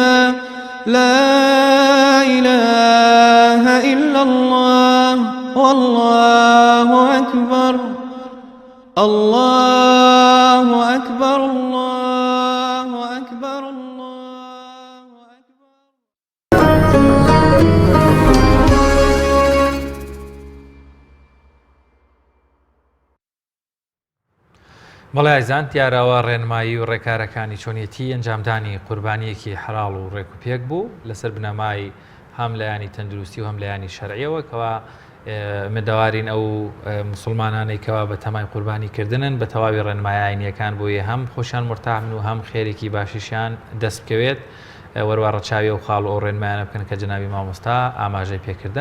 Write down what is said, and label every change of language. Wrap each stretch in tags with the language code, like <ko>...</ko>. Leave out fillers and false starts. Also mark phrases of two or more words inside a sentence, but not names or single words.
<ar>لا إله إلا الله والله أكبر. الله أكبر الله أكبر الله أكبر.</ar> <ckb>بەڵێ ئایزان دیارەوە ڕێنمایی و ڕێکارەکانی چۆنیەتی ئەنجامدانی قوربانیەکی حەڵاڵ و ڕێک و پێک بوو لەسەر بنەمای هەم لایانی تەندروستی و هەم لایانی شەرعیەوە کەوا مدەوارین ئەو مسلمانانەی کەوا بە تەمای قوربانی کردنن بە تەواوی ڕێنمایانیەکان بۆیە هەم خۆشیان مرتاحن و هەم خێرێکی باشیشیان دەست بکەوێت وەروە ڕەچاوی و خاڵ و ئەو ڕێنمایانە بکەن کە جەنابی مامۆستا ئاماژەی پێکردن.</ckb>